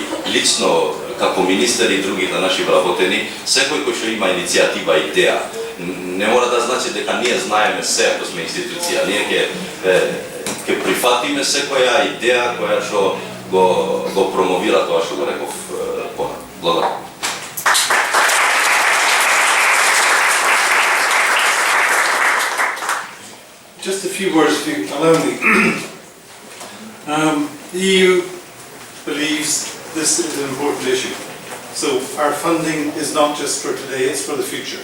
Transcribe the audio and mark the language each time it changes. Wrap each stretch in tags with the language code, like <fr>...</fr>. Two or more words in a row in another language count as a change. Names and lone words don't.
<mk>Лично како министер и другите наши вработени, секој кој што има иницијатива, идеја, не мора да значи дека ние знаеме се ако сме институција. Ние ќе прифатиме секоја идеја која што го промовира тоа што го реков понатаму. Благодарам.</mk> <en>Just a few words, if you allow me. The EU believes this is an important issue. So our funding is not just for today, it's for the future.</en>